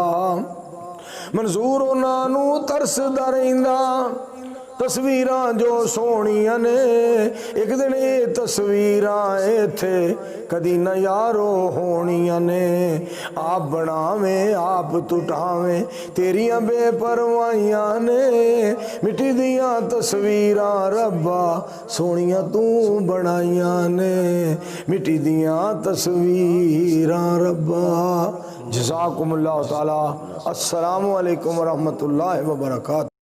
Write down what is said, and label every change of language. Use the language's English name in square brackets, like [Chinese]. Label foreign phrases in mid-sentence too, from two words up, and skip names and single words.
[Punjabi] منظور انہاں ترسدا رہندا تصویراں جو سوہنیاں نے، اک دن ایہہ تصویراں ایتھے کدی نہ یارو ہونیاں نے، آپ بناوے آپ ٹٹاوے تیریاں بے پرواہیاں نے، مٹی دیاں تصویراں ربا سوہنیاں توں بنائیاں نے، مٹی دیاں تصویراں ربا. [Arabic] جزاكم الله تعالى. السلام عليكم ورحمة الله وبركاته.